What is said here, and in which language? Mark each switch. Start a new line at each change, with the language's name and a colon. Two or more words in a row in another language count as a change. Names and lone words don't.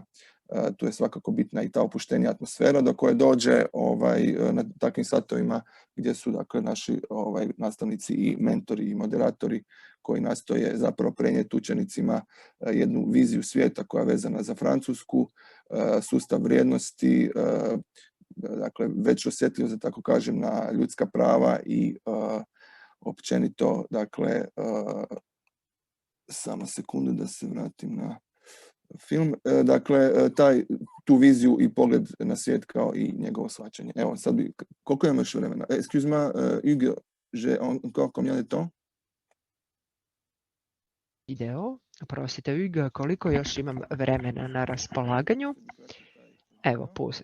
Croatian: Tu je svakako bitna i ta opuštenija atmosfera do koje dođe na takvim satovima gdje su dakle naši nastavnici i mentori i moderatori koji nastoje zapravo prenijeti učenicima jednu viziju svijeta koja je vezana za Francusku, sustav vrijednosti, dakle već osjetljivo, da tako kažem, na ljudska prava i općenito, dakle, samo sekundu da se vratim na film. Dakle, tu viziju i pogled na svijet kao i njegovo shvaćanje. Evo, sad bi, koliko imamo još vremena?
French: Excuse-moi, Hugo, j'ai encore combien de temps?
Croatian: Video. Oprostite, Hugo, koliko još imam vremena na raspolaganju? Evo, pusti.